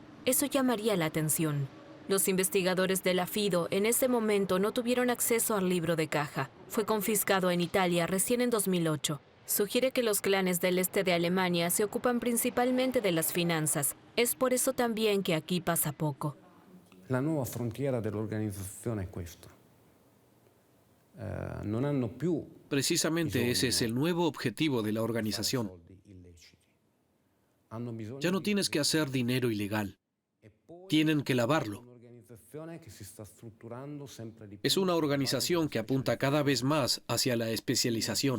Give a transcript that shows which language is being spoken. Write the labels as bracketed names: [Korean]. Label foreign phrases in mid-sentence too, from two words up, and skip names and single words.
[Spanish] Eso llamaría la atención. Los investigadores de la Fido en ese momento no tuvieron acceso al libro de caja. Fue confiscado en Italia recién en 2008. Sugiere que los clanes del este de Alemania se ocupan principalmente de las finanzas. Es por eso también que aquí pasa poco. [Italian] La nuova frontiera dell'organizzazione è questo. Non hanno più. [Spanish] Precisamente ese es el nuevo objetivo de la organización. Ya no tienes que hacer dinero ilegal. Tienen que lavarlo. Es una organización que apunta cada vez más hacia la especialización.